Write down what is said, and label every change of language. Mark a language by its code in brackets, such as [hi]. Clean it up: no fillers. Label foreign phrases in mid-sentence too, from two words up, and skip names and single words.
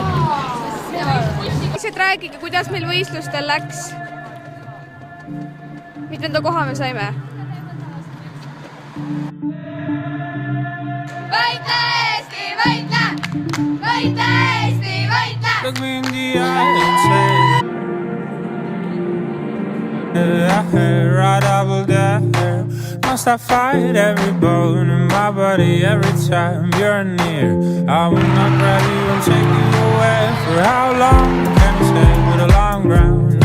[et] Lihtsalt rääkige, kuidas meil võistlustel läks. Mitmenda koha me saime? Võitle Eesti, võitle! Võitle Eesti! [en] look me in the eye and say, right, I will die. Must I fight every bone in my body every time you're near? I will not grab you and take you away. For how long can you stay with a long ground?